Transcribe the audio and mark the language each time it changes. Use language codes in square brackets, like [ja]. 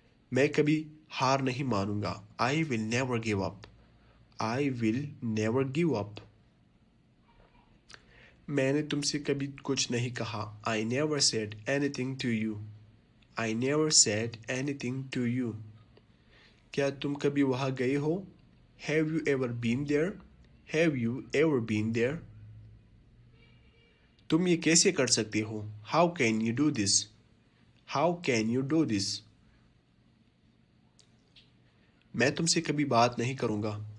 [ur] میں کبھی ہار نہیں مانوں گا. [en] I will never give up. I will never give up. [ur] میں نے تم سے کبھی کچھ نہیں کہا. [en] I never said anything to you. I never said anything to you. [ur] کیا تم کبھی وہاں گئے ہو؟ [en] Have you ever been there? Have you ever been there? [ur] تم یہ کیسے کر سکتے ہو؟ [en] How can you do this? How can you do this? [ur] میں تم سے کبھی بات نہیں کروں گا.